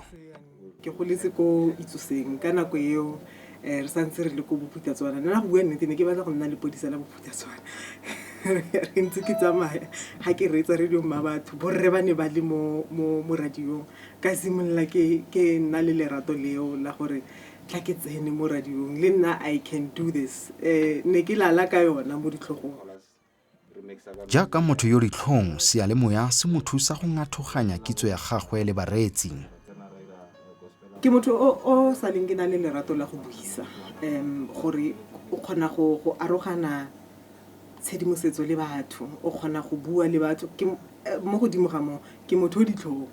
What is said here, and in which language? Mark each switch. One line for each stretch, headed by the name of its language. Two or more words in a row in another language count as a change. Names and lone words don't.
Tswana: Ke goletse ko Itsoseng ka nako eo re santse re le go Bophuthatswana. Nna go bua nnete ne ke batla go nna lepodisa la Bophuthatswana. Re ntse ke tsamaya ha ke retsa radio mma batho borre ba ne ba le mo radio ka simolla ke nna le lerato leo la gore tla ke tsene mo radio le nna
English: I can do this.
Tswana: Ne ke lala ka yona mo ditlhogong. Jaaka motho yo ditlhong, sealemoya se mo thusa go ngathoganya kitso ya gagwe le baretsi. Ke motho o sa leng ke na le lerato la go buisa gore o kgona go arogana tshedimosetso le batho, o kgona go bua le batho mo godimo ga mo ke motho o ditlhong.